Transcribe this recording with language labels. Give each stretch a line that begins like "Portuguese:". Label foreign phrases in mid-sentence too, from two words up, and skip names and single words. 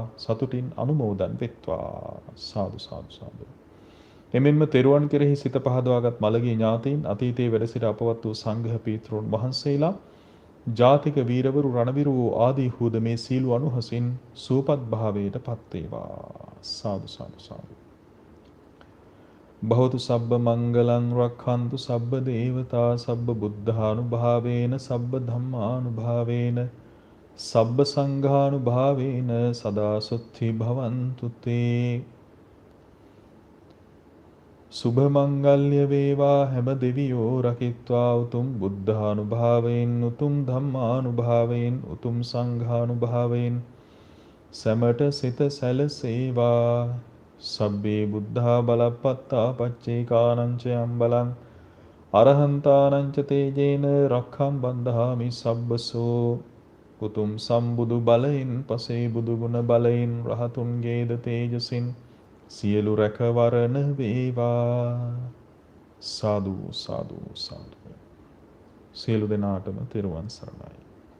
Sinhala: සතුටින් අනුමෝදන් වෙත්වා.
Pali: සාදු සාදු සාදු.
Sinhala: එමෙන්ම තෙරුවන් කෙරෙහි සිත පහදවාගත් මළගිය ඥාතීන්, අතීතයේ වැඩ සිට අපවත් වූ සංඝ පීතෘන් වහන්සේලා, ජාතික වීරවරු, රණවිරු ආදී හුද මේ සීල අනුහසින් සූපත් භාවයට පත් වේවා.
Pali: සාදු සාදු සාදු. භවතු සබ්බ මංගලං රක්ඛන්තු සබ්බ දේවතා සබ්බ බුද්ධානුභාවේන සබ්බ ධම්මානුභාවේන සබ්බ සංඝානුභාවේන සදා සුත්ති භවන්තු තේ.
Sinhala: සුභ මංගල්‍ය වේවා හැම දෙවියෝ රකිත්වා. උතුම් බුද්ධානුභාවයෙන්, උතුම් ධම්මානුභාවයෙන්, උතුම් සංඝානුභාවයෙන් සැමට සිත සැලසේවා.
Pali: සබ්බේ බුද්ධා බලපත්තා පච්චේකානං ච අම්බලං අරහන්තානං ච තේජේන රක්ඛම් බන්ධාමි සබ්බසෝ.
Sinhala: උතුම් සම්බුදු බලයෙන් පසේ බුදු ගුණ බලයෙන් රහතුන්ගේද තේජසින් සියලු රැකවරණ වේවා.
Pali: සාදු සාදු සාදු.
Sinhala: සියලු දෙනාටම තෙරුවන් සරණයි.